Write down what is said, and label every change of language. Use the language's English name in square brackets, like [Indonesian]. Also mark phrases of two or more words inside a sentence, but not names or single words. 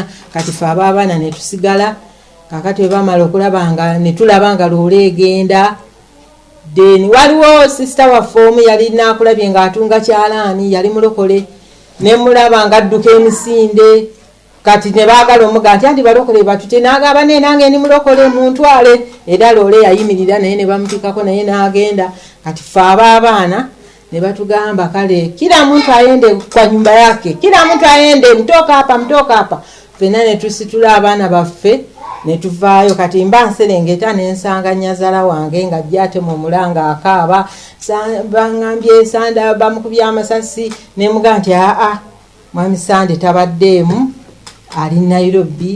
[Ganda] Kati ffe ab'abaana ne tusigala. Kakati we bamala okulaba nga ne tulaba nga loole egenda, then waliwo sister waffe omu yali nakulabye ng'atunga kyalaani, yali mulokole, ne mulaba nga adduka emisinde. Kati ne baagala omuga nti andi balokole batute, n'agamba ne nange ndi mulokole muntwale. Era loole yayimirira naye ne bamutikako naye n'agenda. Kati ffe ab'abaana ne batugamba kale [Swahili] kila muntu ayende kwa nyumba yake, kila muntu ayende, mtoka hapa. [Ganda] Fena ne tusitula abaana baffe ne tuvaayo. Kati mba nserengeta ne nsanga nnyazala wange nga jjate mu mulanga akaaba, bangambye Sande bamukubye amasasi. Ne muga nti mwami Sande tabaddeemu, ali Nairobi.